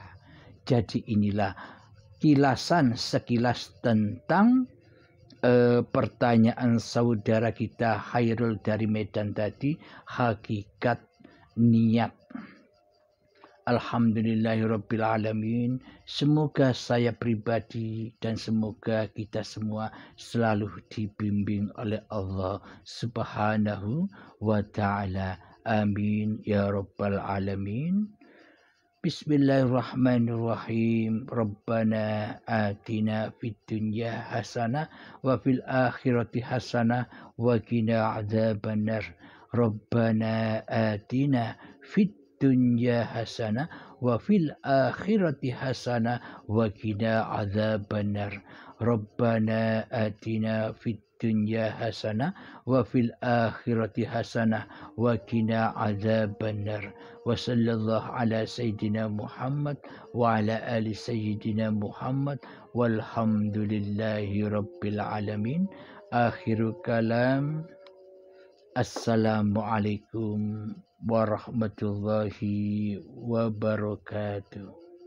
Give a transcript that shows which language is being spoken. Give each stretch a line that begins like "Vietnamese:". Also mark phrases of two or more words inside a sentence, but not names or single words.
Indonesian: Jadi inilah sekilas tentang pertanyaan saudara kita Khairul dari Medan tadi, hakikat niat.
Arabic: الحمد لله رب العالمين.
Indonesian: Semoga saya pribadi dan semoga kita semua selalu dibimbing oleh Allah
Arabic: سبحانه وتعالى. آمين يا رب العالمين. بسم الله الرحمن الرحيم. ربنا آتنا في الدنيا حسنة وفي الآخرة حسنة وقنا عذاب النار. ربنا آتنا في الدنيا حسنة وفي الآخرة حسنة وقنا عذاب النار. ربنا آتنا في الدنيا حسنة وفي الآخرة حسنة وقنا عذاب النار. وصلى الله على سيدنا محمد وعلى آل سيدنا محمد والحمد لله رب العالمين. آخر الكلام. السلام عليكم ورحمة الله وبركاته.